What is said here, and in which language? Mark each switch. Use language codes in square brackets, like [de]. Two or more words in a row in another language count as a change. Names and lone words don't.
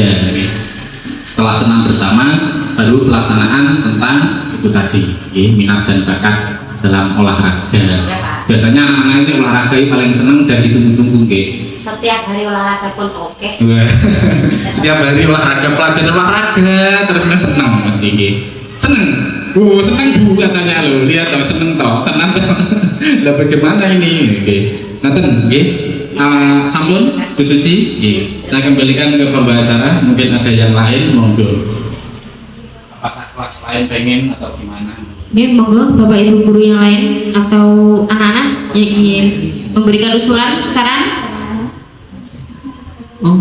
[id] Setelah senam bersama baru pelaksanaan tentang itu tadi, minat dan bakat dalam olahraga. Biasanya anak-anak itu olahraga paling seneng dan ditunggu-tunggu nggih? Setiap hari olahraga pun oke. Wah, setiap hari olahraga, pelajaran olahraga terus seneng mesti nggih. Seneng. Oh, seneng Bu katanya lo. Lihat toh seneng toh. Tenang toh. Lah bagaimana ini? [jv] Nggih. Ngaten nggih. Sampun Bu Susi, nggih. [id] Saya kembalikan ke pembawa acara, mungkin ada yang lain monggo. Apakah kelas lain pengen atau gimana? Ya, monggo Bapak Ibu guru yang lain atau anak-anak yang ingin memberikan usulan, saran? Oh,